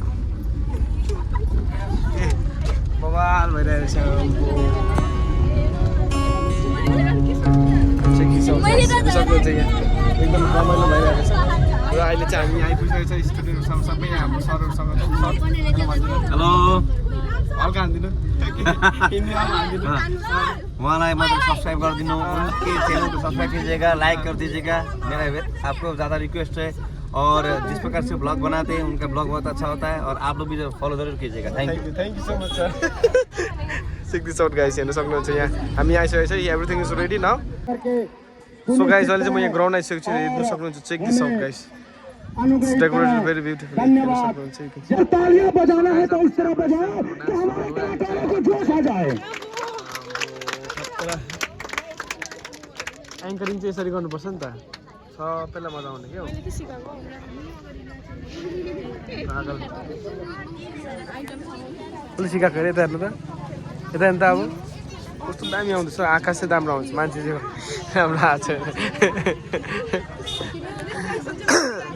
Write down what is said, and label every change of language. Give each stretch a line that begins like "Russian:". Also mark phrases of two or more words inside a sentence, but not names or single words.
Nepali: बवाल भइरहेको छ सक्नुहुन्छ यहाँ एकदम रमाइलो भइरहेको छ र अहिले चाहिँ हामी आइपुगेको छ स्टुडेन्टहरूसँग सबै हाम्रो सरहरूसँग हेलो हल्का हान्दिनु उहाँलाई मतलब सब्सक्राइब कर दिनु
Hindi: उनके चैनल को सब्सक्राइब कीजिएगा लाइक कर दीजिएगा मेरा आपको ज़्यादा रिक्वेस्ट है और जिस प्रकार से ब्लॉग बनाते हैं उनका ब्लॉग बहुत अच्छा होता है और आप लोग भी फॉलो जरूर कीजिएगा
English: thank you so much sir check this out guys
Nepali: हेर्न सक्नुहुन्छ यहाँ हामी आइसकेको छ
English: everything is ready now so guys
Nepali: अहिले चाहिँ म यहाँ ग्राउन्ड आइसकेको छु हेर्न सक्नुहुन्छ
English: check this out guys It's decorated very beautifully.
Hindi: तालियां बजाना है तो इस तरह बजाओ कि हमारे कलाकारों को जोश आ जाए
Nepali: एंकरिङ चाहिँ यसरी गर्नुपर्छ नि त सबैलाई मजा आउने के हो मैले के सिकाएको पागल कसले सिकाएको रे यता हेर्नु त यता हेर्नु त अब कस्तो दामी आउँदैछ आकाश चाहिँ राम्रो आउँछ मान्छे चाहिँ राम्रो आएको छ